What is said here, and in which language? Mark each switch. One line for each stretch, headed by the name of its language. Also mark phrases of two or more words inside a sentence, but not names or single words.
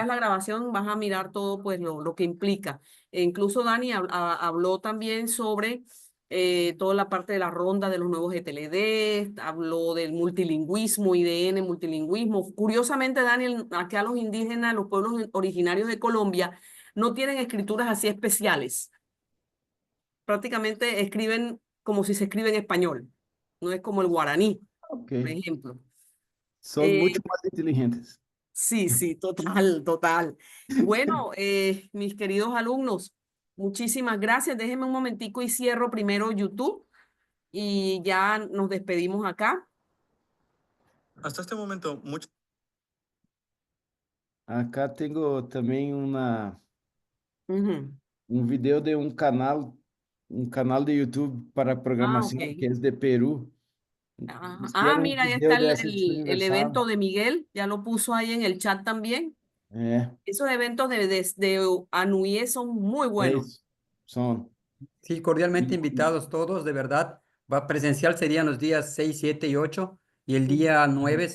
Spanish: veas la grabación vas a mirar todo pues lo que implica. E incluso Dani habló también sobre toda la parte de la ronda de los nuevos GTLD, habló del multilingüismo, IDN, multilingüismo. Curiosamente, Daniel, acá los indígenas, los pueblos originarios de Colombia, no tienen escrituras así especiales. Prácticamente escriben como si se escribe en español. No es como el guaraní, Ok. por ejemplo.
Portuguese: São Eh, muito mais inteligentes.
Spanish: Sí, sí, total, total. Bueno, mis queridos alumnos, muchísimas gracias. Déjenme un momentico y cierro primero YouTube y ya nos despedimos acá. Hasta este momento,
Portuguese: Acá tenho também Ujú. vídeo de um canal de YouTube para Ah, programação que ok. é de Peru.
Spanish: Hicieron un Mira, ahí video está de aceptación el universal. evento de Miguel, ya lo puso ahí en el chat también.
Portuguese: É,
Spanish: Esos eventos de Anuye son muy
Portuguese: é
Spanish: buenos.
Portuguese: isso. Son.
Spanish: Sí, cordialmente invitados todos, de verdad. Presencial serían los días 6, 7 y 8 y el